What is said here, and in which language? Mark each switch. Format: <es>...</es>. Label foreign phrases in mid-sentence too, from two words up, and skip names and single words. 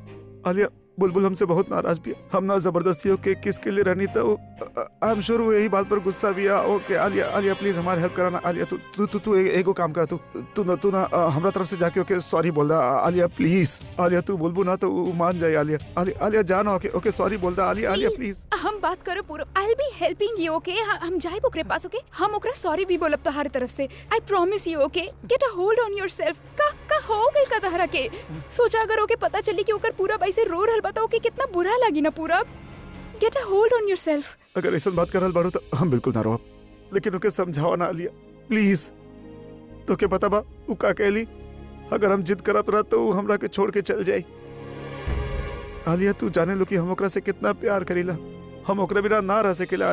<bho>आलिया बुलबुल हमसे बहुत नाराज भी है। हम ना जबरदस्ती होके किसके लिए रहनी तो</bho> <en>I am sure</en> <bho>वो यही बात पर गुस्सा भी है। ओके आलिया प्लीज हमार हेल्प करा ना। आलिया तू एगो काम कर। तू ना हमरा तरफ से जाके ओके सॉरी बोल दा। आलिया प्लीज। आलिया तू बुलबुल ना तो मान जाए। आलिया जाना। ओके सॉरी बोल दा। आलिया प्लीज। हम बात करो पूरब।</bho> <en>I will be helping you.</en> <bho>ओके हम जाए ओकरे पास। ओके हम ओकरा सॉरी भी बोलब तोहार तरफ से।</bho> <en>I promise you. okay get a hold on yourself.</en> <bho>का हो गई का तहरा के? सोचा अगर ओके पता चली कि ओकर पूरब ऐसे रो रहल बताओ कि कितना बुरा लगी ना।</bho> <en>Purab get a hold on yourself.</en> <bho>अगर ऐसा बात करल बाड़ू तो हम बिल्कुल ना रोब, लेकिन ओके समझाओ ना आलिया प्लीज। तो के पता बा उ का कहली? अगर हम जिद करत रह तो हमरा के छोड़ के चल जाई। आलिया तू जाने लो कि हम ओकरा से कितना प्यार करीला। हम ओकरा बिना ना रह सकेला।</bho>